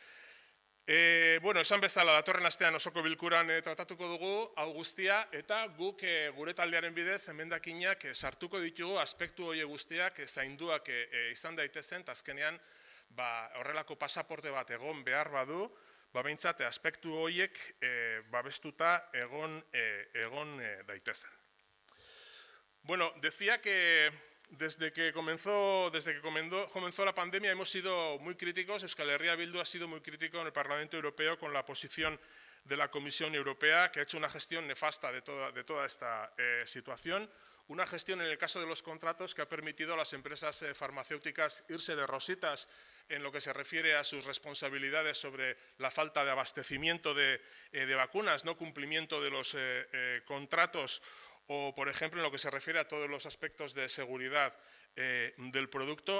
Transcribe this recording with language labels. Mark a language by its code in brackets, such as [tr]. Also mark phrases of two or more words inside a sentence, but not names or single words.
[eu] Esan bezala, datorren astean osoko bilkuran tratatuko dugu, hau guztia, eta guk gure taldearen bidez emendakinak sartuko ditugu aspektu hori guztiak zainduak izan daitezen, eta azkenean horrelako pasaporte bat egon behar badu, behintzat aspektu horiek babestuta egon daitezen. [es] Bueno, decía que desde que comenzó la pandemia hemos sido muy críticos, Euskal Herria Bildu ha sido muy crítico en el Parlamento Europeo con la posición de la Comisión Europea, que ha hecho una gestión nefasta de toda esta situación, una gestión en el caso de los contratos que ha permitido a las empresas farmacéuticas irse de rositas en lo que se refiere a sus responsabilidades sobre la falta de abastecimiento de vacunas, no cumplimiento de los contratos, o, por ejemplo, en lo que se refiere a todos los aspectos de seguridad del producto.